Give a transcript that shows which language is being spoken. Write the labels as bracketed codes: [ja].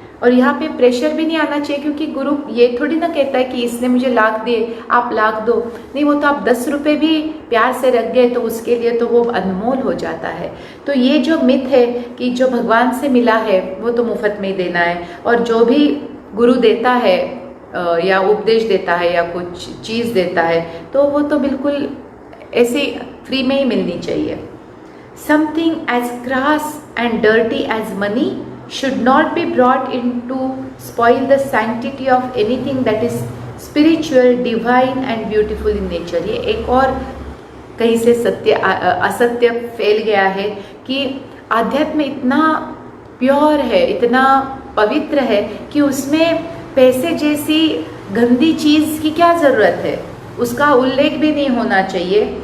[hi] और यहाँ पे प्रेशर भी नहीं आना चाहिए, क्योंकि गुरु ये थोड़ी ना कहता है कि इसने मुझे लाख दिए आप लाख दो, नहीं, वो तो आप 10 रुपये भी प्यार से रख गए तो उसके लिए तो वो अनमोल हो जाता है। तो ये जो मिथ है कि जो भगवान से मिला है वो तो मुफ्त में ही देना है, और जो भी गुरु देता है या उपदेश देता है या कुछ चीज़ देता है तो वो तो बिल्कुल ऐसे फ्री में ही मिलनी चाहिए। [en] Something as cross and dirty as money should not be brought in to spoil the sanctity of anything that is spiritual, divine and beautiful in nature। [hi] ये एक और कहीं से सत्य असत्य फैल गया है कि आध्यात्म इतना प्योर है, इतना पवित्र है कि उसमें पैसे जैसी गंदी चीज़ की क्या ज़रूरत है, उसका उल्लेख भी नहीं होना चाहिए।